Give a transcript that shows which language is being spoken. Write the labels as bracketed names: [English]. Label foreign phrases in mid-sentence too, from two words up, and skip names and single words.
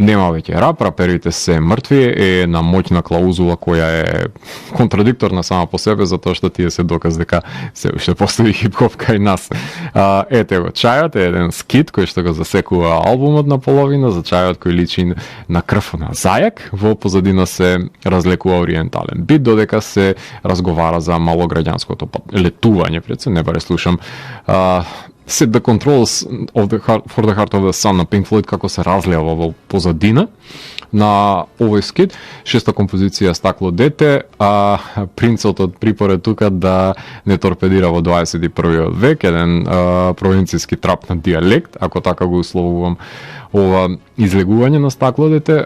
[Macedonian] нема веќе рап, раперите се мртви, е на моќна клаузула која е контрадикторна сама по себе, затоа што тие се доказ дека се уште постои хип-хоп кај нас. Ете го, Чајот е еден скит кој што го засекува албумот на половина, за Чајот кој личи на крв на зајак, во позадина се разлекува ориентален бит, додека се разговара за малограѓанското летување, пред се не баре слушам Set the Controls for the Heart of the Sun на Pink Floyd како се разлева во позадина на овој скит. Шеста композиција Стакло дете, принцот од припоред тука да не торпедира во 21 век, еден провинцијски трап на дијалект, ако така го условувам ова излегување на Стакло дете.